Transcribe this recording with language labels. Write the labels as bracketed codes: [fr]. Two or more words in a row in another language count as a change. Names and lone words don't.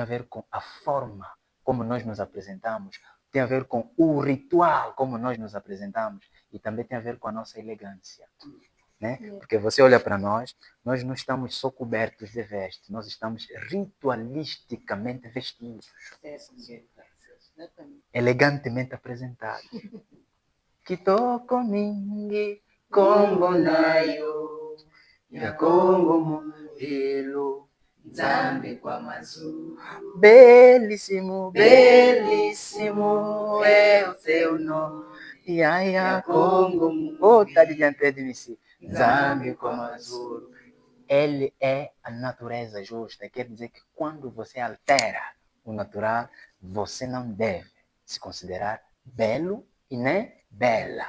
[pt] Tem a ver com a forma como nós nos apresentamos, tem a ver com o ritual, como nós nos apresentamos, e também tem a ver com a nossa elegância. Né? Porque você olha para nós não estamos só cobertos de vestes, nós estamos ritualisticamente vestidos, elegantemente apresentados. [ln] Kitoko mingi, Kongo nayo, ya Kongo modelo, [kg] Nzambe kwa mazulu. [pt] Belíssimo, belíssimo é o teu nome. [ln] Ya Kongo, [pt] tá diante de mim. [kg] Nzambe kwa mazulu. [pt] Ele é a natureza justa. Quer dizer que quando você altera o natural, você não deve se considerar belo e nem bela.